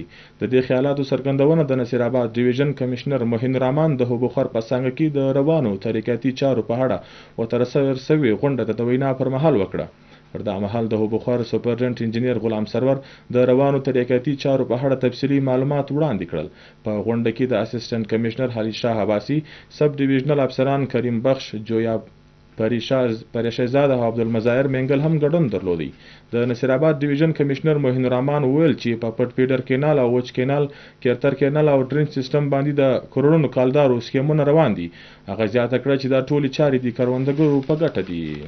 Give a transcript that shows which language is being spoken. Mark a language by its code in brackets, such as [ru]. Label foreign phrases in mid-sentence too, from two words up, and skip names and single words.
[ps] د دې خیالاتو څرګندونه د نصیر آباد [en] division commissioner [ps] موهین رحمان د اوبخور په څانګه کې د روانو طریقاتي چارو په اړه ورته سوي غونډه د وینا پر مهال وکړه. پر دا مهال د اوبخور [en] superintendent engineer [ps] غلام سرور د روانو طریقاتي چارو په اړه تفصیلي معلومات وړاندې کړل. په غونډه کې د [en] assistant commissioner [ps] حلی شاه عباسی، [en] sub divisional officers [ps] کریم بخش، جویا پریشزاده او عبدالمظاهر منګل هم ګډون درلودی. د نصیر آباد [en] division commissioner [ps] موهین رحمان وویل چې په پټ فیډر کینال او وچ کینال، کیرتر کینال او [en] drainage system [ps] باندې د کروڑونو کالدارو سکیمونه روان دي. هغه زیاته کړه چې دا ټولې چارې د کروندګرو په ګټه دي.